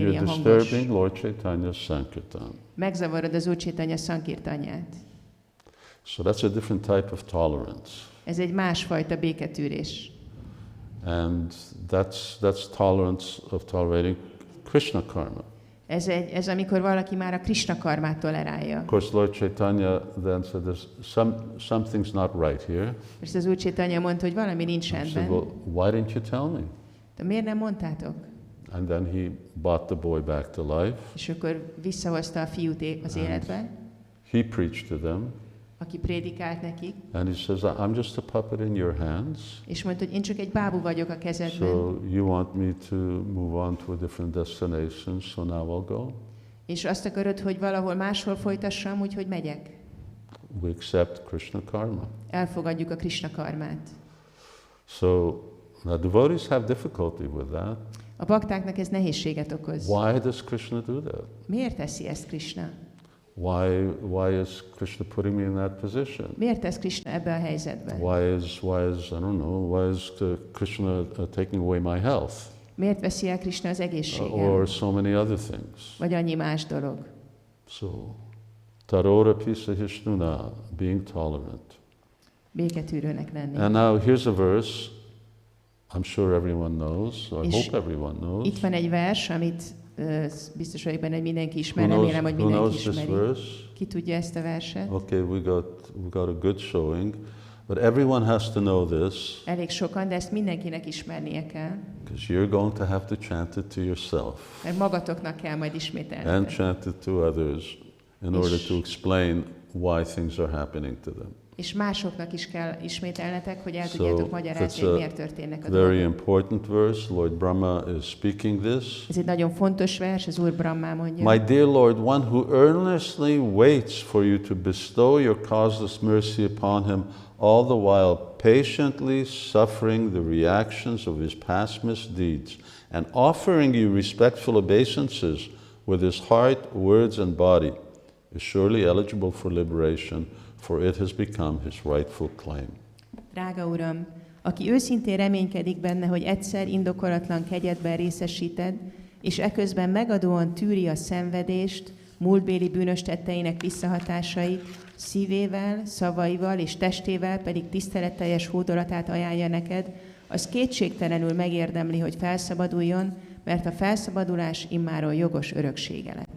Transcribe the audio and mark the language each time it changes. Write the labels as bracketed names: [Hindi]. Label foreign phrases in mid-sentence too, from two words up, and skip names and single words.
[English] You're [Hungarian] ilyen hangos. [English] disturbing Lord Chaitanya's Sankirtan. [Hungarian] Megzavarod az Úr Chaitanya Sankirtanját. [English] So that's a different type of tolerance. [Hungarian] Ez egy másfajta béketűrés. [English] And that's tolerance of tolerating Krishna karma. [Hungarian] Ez amikor valaki már a Krishna karmát tolerálja. [English] Of course, Lord Chaitanya then said, something's not right here. [Hungarian] És az Úr Chaitanya mondta, hogy valami nincs [English] He said, [Hungarian] rendben. [English] well, why didn't you tell me? [Hungarian] De miért nem mondtátok? [English] And then he brought the boy back to life. [Hungarian] És akkor visszahozta a fiút az életbe, [English] He preached to them. [Hungarian] aki prédikált nekik, [English] And he says, I'm just a puppet in your hands. [Hungarian] és mondta, hogy én csak egy bábú vagyok a kezedben, [English] So you want me to move on to a different destination, so now I'll go. [Hungarian] és azt akarod, hogy valahol máshol folytassam, úgyhogy megyek. [English] We accept Krishna karma. [Hungarian] Elfogadjuk a Krishna karmát. [English] So the devotees have difficulty with that. [Hungarian] A baktáknak ez nehézséget okoz. [English] Why does Krishna do that? [Hungarian] Miért teszi ezt Krishna? [English] Why is Krishna putting me in that position? [Hungarian] Miért tesz Krishna ebbe a helyzetbe? [English] Why is I don't know, why is Krishna taking away my health? [Hungarian] Miért veszi el Krishna az egészségem? [English] Or so many other things. [Hungarian] Vagy annyi más dolog. [Sanskrit] So, tarora pisa hishnuna, [English] being tolerant. [Hungarian] Béketűrőnek lenni. [English] And now here's a verse I'm sure everyone knows, or I [Hungarian] És [English] hope everyone knows. [Hungarian] itt van egy vers, amit biztos vagyok benne, hogy mindenki ismer, remélem, hogy mindenki ismeri. Ki tudja ezt a verset? [English] Okay, we got a good showing, but everyone has to know this. [Hungarian] Elég sokan, de ezt mindenkinek ismernie kell. [English] Because you're going to have to chant it to yourself. [Hungarian] Mert magatoknak kell majd [English] And [Hungarian] ismételni. [English] chant it to others in order to explain why things are happening to them. [Hungarian] És másoknak is kell ismételnetek, hogy el [English] So [Hungarian] tudjátok magyarázni, hogy miért történnek a dolgok. [English] very important verse. Lord Brahma is speaking this. [Hungarian] Ez egy nagyon fontos vers, az Úr Brahma mondja. [English] My dear Lord, one who earnestly waits for you to bestow your causeless mercy upon him, all the while patiently suffering the reactions of his past misdeeds, and offering you respectful obeisances with his heart, words, and body, is surely eligible for liberation, for it has become his rightful claim. [Hungarian] Drága Uram, aki őszintén reménykedik benne, hogy egyszer indokolatlan kegyedben részesíted, és eközben megadóan tűri a szenvedést, múltbéli bűnös tetteinek visszahatásait, szívével, szavaival és testével pedig tiszteletteljes hódolatát ajánlja neked, az kétségtelenül megérdemli, hogy felszabaduljon, mert a felszabadulás immáron jogos öröksége lett.